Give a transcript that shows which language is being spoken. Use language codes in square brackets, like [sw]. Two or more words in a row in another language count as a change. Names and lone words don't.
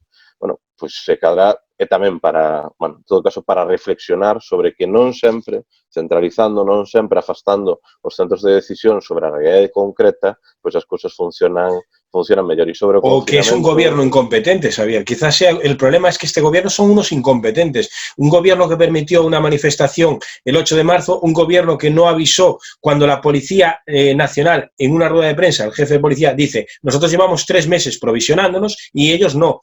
[gl] Bueno, pois se cadrá e tamén para, bueno, en todo caso, para reflexionar sobre que non sempre, centralizando, non sempre afastando os centros de decisión sobre a realidade concreta, pois as cousas funcionan mellor. [es] Y sobre o que es un gobierno incompetente, Xavier. Quizás sea el problema es que este gobierno son unos incompetentes. Un gobierno que permitió una manifestación el 8 de marzo, un gobierno que no avisó cuando la Policía Nacional, en una rueda de prensa, el jefe de policía dice, nosotros llevamos 3 meses provisionándonos y ellos no.